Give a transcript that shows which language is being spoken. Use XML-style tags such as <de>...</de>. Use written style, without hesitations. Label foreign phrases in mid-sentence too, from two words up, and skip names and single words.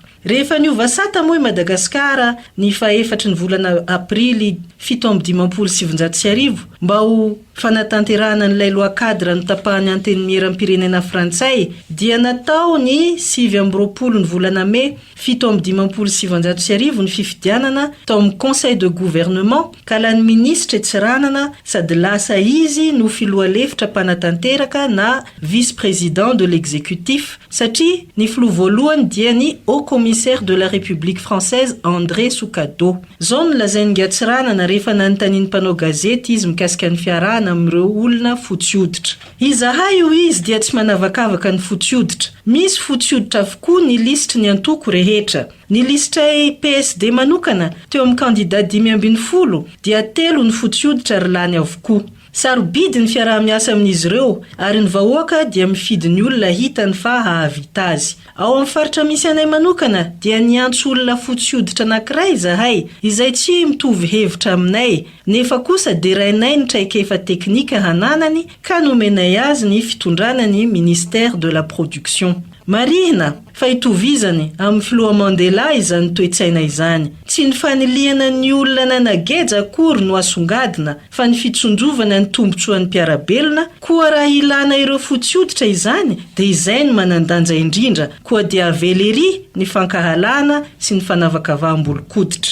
<mg>Rehefa niova sata moa i Madagasikara ny 4 volana aprily 770 mba ho fanatanterana n'ilay loakadra ny tapahany antenimieram-pirenena frantsay dia natao ny 7 ny volana May 1797 ny fifidianana tao amin'ny</mg> <fr>conseil de gouvernement</fr> <mg>ka lany ministra tsiranana sady lasa izy no filohalefitra mpanatanteraka na</mg> <fr>vice-président de l'exécutif</fr> <mg>satria ny filoha voalohany dia ny</mg> <fr>haut commissaire de la République française</fr> <mg>André Soukado. Zao no lazainy gatsiranana rehefa nanontaniany mpanao gazety izy mikasika ny fiarahana amin'ireo olona fotsy hoditra. Izahay io izy dia tsy manavakavaka ny fotsy hoditra. Misy fotsy hoditra avokoa ny lisitry ny antoko rehetra. Ny lisitray PSD manokana teo amin'ny candidat 540 dia 3 ny fotsy hoditra ary lany avokoa. Sarobidy ny fiaraha-miasa amin'izy ireo ary ny vahoaka dia mifidy ny olona hitany fa hahavita azy. Ao amin'ny faritra misy anay manokana dia niantso olona fotsy hoditra anankiray izahay izay tsy mitovy hevitra aminay nefa kosa derainay ny traikefa teknika hananany ka nomenay azy ny fitondrana ny</mg> <fr>ministère de la production.</fr> <mg>Marina fa itovizany amin'ny filoha Mandela izany toetsaina izany. Tsy ny faniliana ny olona nanageja akory no asongadina fa ny fitsonjovana ny tombotsoan'ny mpiarabelona koa raha ilana ireo fotsy hoditra izany dia izay no manandanja indrindra koa dia avelery ny fankahalana sy ny fanavakavahambolon-koditra.</mg>